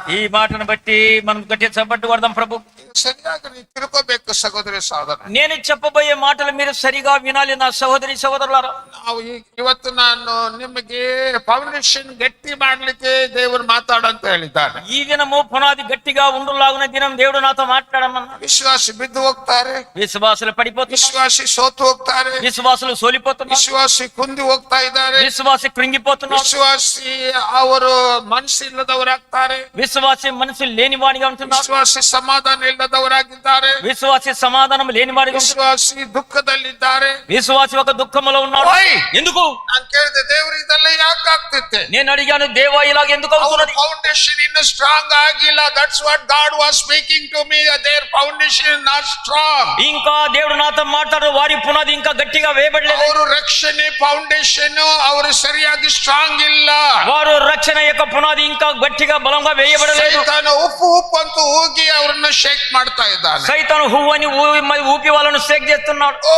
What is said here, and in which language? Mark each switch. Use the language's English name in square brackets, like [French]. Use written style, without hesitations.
[Telugu] ఈ మాటను బట్టి మనం గట్టిగా చప్పట్లు కొడదాం. ప్రభు [Kannada] సరియాಗಿ ನೀವು ತಿಳ್ಕೋಬೇಕು ಸಹೋದರಿ ಸಹೋದರ. [Telugu] నేను చెప్పబోయే మాటలు మీరు సరిగా వినాలి నా సహోదరి సహోదరులారా. [Kannada] ನಾವು ಇವತ್ತು ನಾನು ನಿಮಗೆ ಫೌಂಡೇಶನ್ ಗಟ್ಟಿ ಮಾಡ್ಲಿಕ್ಕೆ ದೇವರು ಮಾತಾಡಂತ ಹೇಳಿದ್ದಾನೆ. [Telugu] ఈ దినము పునాది గట్టిగా ఉండులాగున దినం దేవుడు నాతో మాట్లాడమన్నా. [Kannada] విశ్వాసి బిద్దు ಹೋಗ್ತಾರೆ, [Telugu] విశ్వాసులు పడిపోతున్నారు, [Kannada] విశ్వాసి సోತು ಹೋಗ್ತಾರೆ, [Telugu] విశ్వాసులు సోలిపోతున్నారు, [Kannada] విశ్వాసి ಕುಂದಿ ಹೋಗ್ತಾ ಇದ್ದಾರೆ, [Telugu] విశ్వాసి కృంగిపోతున్నారు, [Kannada] విశ్వాసి ಅವರು ಮನಸ್ಸಿಲ್ಲದವರಾಗ್ತಾರೆ, [Telugu] విశ్వాసి మనసు లేని వాడిగా ఉంటున్నారు, [Kannada] ವಿಶ್ವಾಸಿ ಸಮಾಧಾನ ಇಲ್ಲದವರಾಗಿದ್ದಾರೆ, [Telugu] విశ్వాసి సమాధానం లేని వాడిగా ఉంటున్నారు, [Kannada] ವಿಶ್ವಾಸಿ ದುಃಖದಲ್ಲಿದ್ದಾರೆ, [Telugu] విశ్వాసి ఒక దుఃఖములో ఉన్నాడు. ఎందుకు [Kannada] ನಾನು ಕೇಳಿದೆ, ದೇವರು ಇದೆಲ್ಲ ಯಾಕೆ ಆಗ್ತಿತ್ತೆ? [Telugu] నేను అడిగాను, దేవా ఇలాగ ఎందుకు అవుతున్నది? [Kannada] ಫೌಂಡೇಶನ್ ಇನ್ನು ಸ್ಟ್ರಾಂಗ್ ಆಗಿಲ್ಲ. [English] That's what God was speaking to me. Their foundation is not strong. [Telugu] ఇంకా దేవుడు నాతో మాట్లాడు, వారి పునాది ఇంకా గట్టిగా వేయబడలేదు. [Kannada] ಅವರು ರಕ್ಷಣೆ ಫೌಂಡೇಶನ್ ಅವರು ಸರಿಯಾಗಿ ಸ್ಟ್ರಾಂಗ್ ಇಲ್ಲ. [Telugu] వారు రక్షణ యొక్క పునాది ఇంకా గట్టిగా బలంగా వేయబడలేదు. [Kannada] ಸೈತಾನ ಉಪ್ಪು ಅಂತ ಹೋಗಿ ಅವರನ್ನ ಶೇಕ್ ಮಾಡ್ತಾ ಇದ್ದಾನೆ. [Telugu] సైతాను హువ్వని ఊపి వాళ్ళను షేక్ చేస్తున్నాడు.